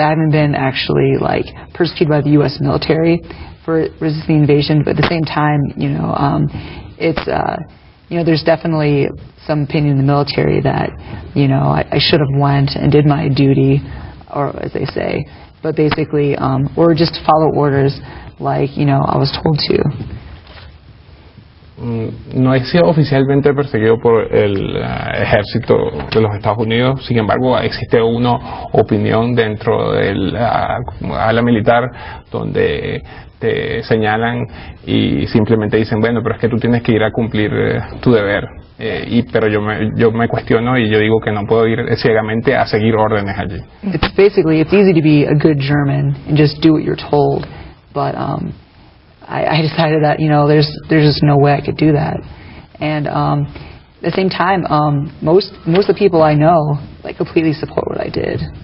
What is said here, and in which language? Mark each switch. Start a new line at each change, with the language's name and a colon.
English: I haven't been actually persecuted by the U.S. military for resisting the invasion, but at the same time, it's there's definitely some opinion in the military that I should have went and did my duty, or as they say, but basically, or just follow orders I was told to.
Spanish: No he sido oficialmente perseguido por el ejército de los Estados Unidos, sin embargo existe una opinión dentro del ala militar donde te señalan y simplemente dicen, bueno, pero es que tú tienes que ir a cumplir tu deber, pero yo me cuestiono y yo digo que no puedo ir ciegamente a seguir órdenes allí.
English: It's easy to be a good German and just do what you're told, but I decided that there's just no way I could do that, and at the same time, most of the people I know completely support what I did.